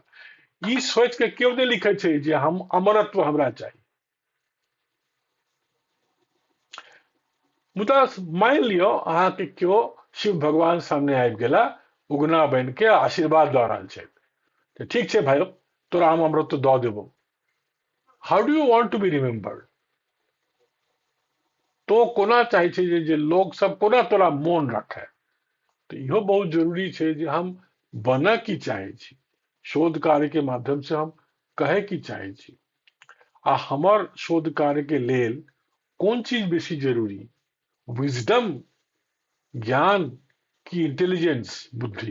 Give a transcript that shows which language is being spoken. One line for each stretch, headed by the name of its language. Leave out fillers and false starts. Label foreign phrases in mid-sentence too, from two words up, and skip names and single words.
Maithili: ई सोच के केओ नहीं लिखे छै जे हम अमरत्व हमरा चाही। मुदा मान लियो अहाँ के केओ शिव भगवान सामने आबि गेला, उगना बन के आशीर्वाद दऽ रहल छै, तऽ ठीक छै भाइयो तोरा हम अमरत्व दऽ देबो।
English: How do you want to be remembered.
Maithili: तो कोना चाहे छै जे लोग सब कोना तोरा मोन रखे। तो इहो बहुत जरूरी छै जे हम बनऽ की चाहे छी, शोध कार्य के माध्यम से हम कहे की चाहे छी, आ हमर शोध कार्य के लेल कोन चीज बेसी जरूरी, विजडम ज्ञान की इंटेलिजेंस बुद्धि।